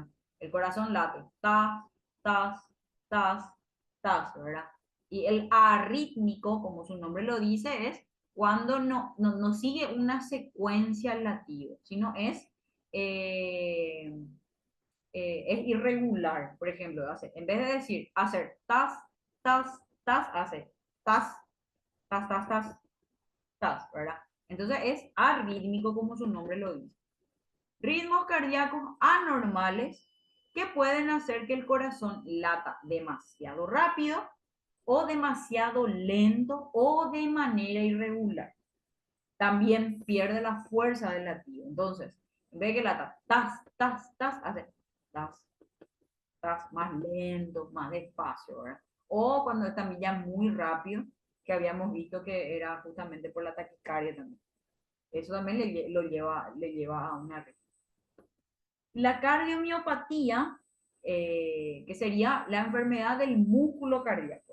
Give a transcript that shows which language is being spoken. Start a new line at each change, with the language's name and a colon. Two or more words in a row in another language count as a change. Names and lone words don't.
Spanish: El corazón late, tas, tas, tas, tas, ¿verdad? Y el arrítmico, como su nombre lo dice, es cuando no sigue una secuencia al latido, sino es irregular. Por ejemplo, en vez de decir hacer tas, tas, tas, hace tas, tas, tas, tas, tas, ¿verdad? Entonces es arrítmico como su nombre lo dice. Ritmos cardíacos anormales que pueden hacer que el corazón lata demasiado rápido o demasiado lento o de manera irregular. También pierde la fuerza del latido. Entonces, en vez de que lata tas, tas, tas, hace tas, tas, más lento, más despacio, ¿verdad? O cuando es también ya muy rápido, que habíamos visto que era justamente por la taquicardia también. Eso también le lleva a una arritmia. La cardiomiopatía, que sería la enfermedad del músculo cardíaco.